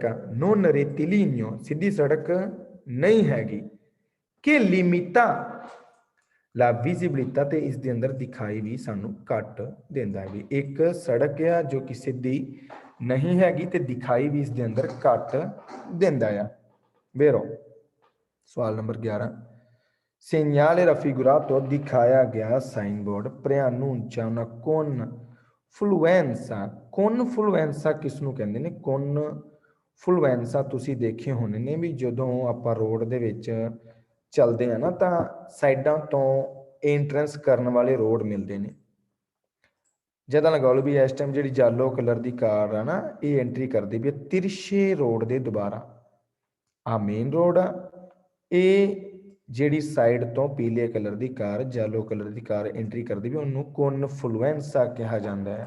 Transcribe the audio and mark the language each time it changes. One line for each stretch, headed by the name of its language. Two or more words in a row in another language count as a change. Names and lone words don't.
Punjabi: ਆ
Italian: non rettilineo
Punjabi: ਸਿੱਧੀ ਸੜਕ ਨਹੀਂ ਹੈਗੀ ਕਿ
Italian: limita la visibilità
Punjabi: ਤੇ ਇਸ ਦੇ ਅੰਦਰ ਦਿਖਾਈ ਵੀ ਸਾਨੂੰ ਘੱਟ ਦਿੰਦਾ ਹੈ ਵੀ ਇੱਕ ਸੜਕ ਆ ਜੋ ਕਿ ਸਿੱਧੀ ਨਹੀਂ ਹੈਗੀ ਤੇ ਦਿਖਾਈ ਵੀ ਇਸ ਦੇ ਅੰਦਰ ਘੱਟ ਦਿੰਦਾ ਆ ਵੈਰੋ ਸਵਾਲ ਨੰਬਰ 11
Italian: segnale raffigurato
Punjabi: ਦਿਖਾਇਆ ਗਿਆ ਸਾਈਨ ਬੋਰਡ
Italian: preannuncia una confluenza confluenza
Punjabi: ਕਿਸ ਨੂੰ ਕਹਿੰਦੇ ਨੇ confluenza ਤੁਸੀਂ ਦੇਖੇ ਹੋਣੇ ਨੇ ਵੀ ਜਦੋਂ ਆਪਾਂ ਰੋਡ ਦੇ ਵਿੱਚ ਚੱਲਦੇ ਆ ਨਾ ਤਾਂ ਸਾਈਡਾਂ ਤੋਂ ਐਂਟਰੈਂਸ ਕਰਨ ਵਾਲੇ ਰੋਡ ਮਿਲਦੇ ਨੇ ਜਦੋਂ ਲਗਾ ਲਓ ਵੀ ਇਸ ਟਾਈਮ ਜਿਹੜੀ
English: yellow colour
Punjabi: ਦੀ ਕਾਰ ਆ ਨਾ ਇਹ ਐਂਟਰੀ ਕਰਦੀ ਵੀ ਤਿਰਛੇ ਰੋਡ ਦੇ ਦੁਬਾਰਾ ਆ
English: main road
Punjabi: ਆ ਇਹ ਜਿਹੜੀ ਸਾਈਡ ਤੋਂ ਪੀਲੇ ਕਲਰ ਦੀ ਕਾਰ
English: yellow colour
Punjabi: ਦੀ ਕਾਰ ਐਂਟਰੀ ਕਰਦੀ ਵੀ ਉਹਨੂੰ ਕਨਫਲੂਐਂਸਾ ਕਿਹਾ ਜਾਂਦਾ ਹੈ।